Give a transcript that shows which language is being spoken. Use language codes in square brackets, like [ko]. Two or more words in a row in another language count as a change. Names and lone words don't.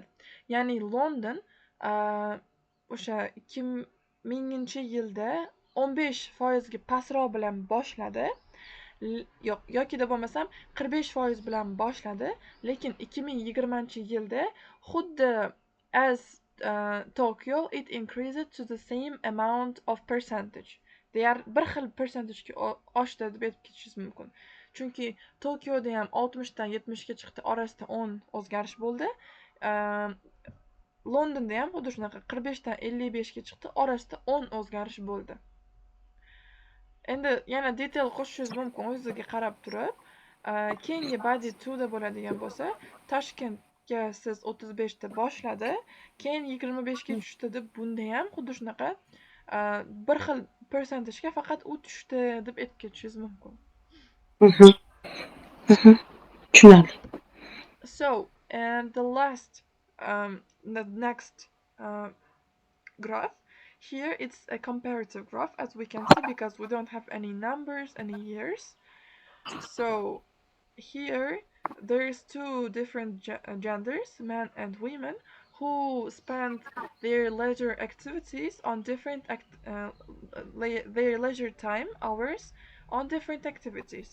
[uz] Ya'ni London o'sha 2000-yilda 15% ga pastroq bilan boshladi. Yoki bo'lmasam 45% bilan boshladi, lekin 2020-yilda xuddi [en] as Tokyo it increased to the same amount of percentage. [uz] Bir xil percentagega oshdi deb aytib ketishingiz mumkin. Chunki Tokyoda ham 60 dan 70 ga chiqdi, orasida 10 o'zgarish bo'ldi. Londonda ham xuddi shunaqa 45 dan 55 ga chiqdi, orasida 10 o'zgarish bo'ldi. Endi yana detail qo'shishingiz mumkin o'zingizga qarab turib. Keyingi body 2 da bo'ladigan bo'lsa, Toshkentga siz 35 da boshladi, keyin 25 ga tushdi deb bunda ham xuddi shunaqa bir xil percentagega faqat u tushdi deb aytib ketishingiz mumkin. Tushunarli. [en] So, and the next graph. Here it's a comparative graph, as we can see, because we don't have any numbers, any years. So here there's two different genders, men and women, who spend their leisure activities on different their leisure time hours on different activities.